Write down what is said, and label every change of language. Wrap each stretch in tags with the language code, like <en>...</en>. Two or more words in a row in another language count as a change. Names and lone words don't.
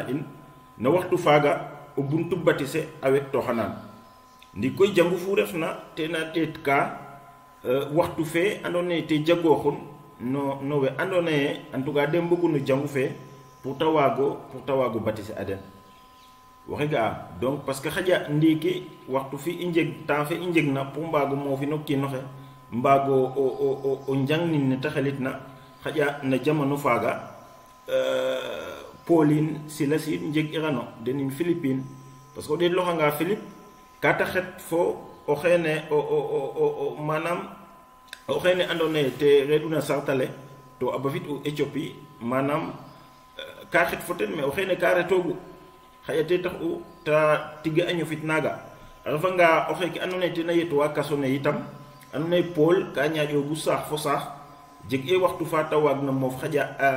<srr>in na waxtu faga o buntu batise awet to xanan ndi koy jangu fu refna te na tet ka waxtu fe andone te jagoxun no we andone</srr> <fr>en tout cas</fr> <srr>dem bëggu nu jangu fe pour tawago baptiser aden waxi ga donc</srr> <fr>parce que</fr> <srr>xaja ndiki waxtu fi injeg temps fe injeg na pour mbago mo fi nokki noxe mbago o njangni ne taxalit na xaja na jamono faga Pauline silasi njeg irano denin Philippine</srr> <fr>parce que</fr> <srr>de loxa nga Philippe ka taxet fo o xene o manam o xene andone te reduna sartale to abafit o Ethiopie manam ka xet foten mais o xene ka retogu xayate tax u ta tiga añu fit naga rafa nga o xeki andone te na yetu wa kasone itam andone Paul ka ñaajo gu sax fo sax jeg e waxtu fa tawag na mof xaja</srr>